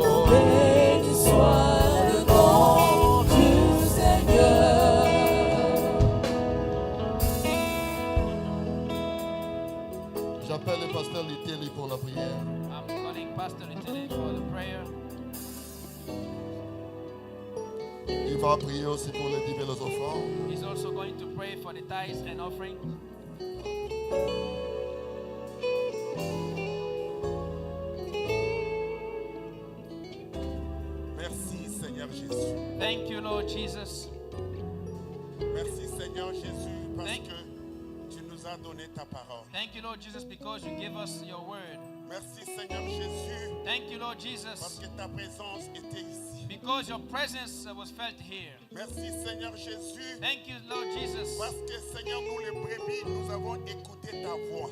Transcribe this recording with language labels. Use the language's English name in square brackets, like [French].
[French] Béni soit le nom du Seigneur. J'appelle le pasteur Liteli pour la prière. [English] I'm calling Pastor Little for the prayer. [French] Il va prier aussi pour les dîmes et les offrandes. [English] He's also going to pray for the tithes and offerings. [French] Merci Seigneur Jésus. [English] Thank you, Lord Jesus. [French] Merci Seigneur Jésus parce [English] Thank- [French] que tu nous as donné ta parole. [English] Thank you, Lord Jesus, because you give us your word. [French] Merci Seigneur Jésus [English] Thank you, Lord [French] parce [English] Jesus, [French] que ta présence était ici. [English] because your presence was felt here. [French] Merci Seigneur Jésus [English] Thank you, Lord Jesus, [French] parce que Seigneur nous les brebis nous avons écouté ta voix.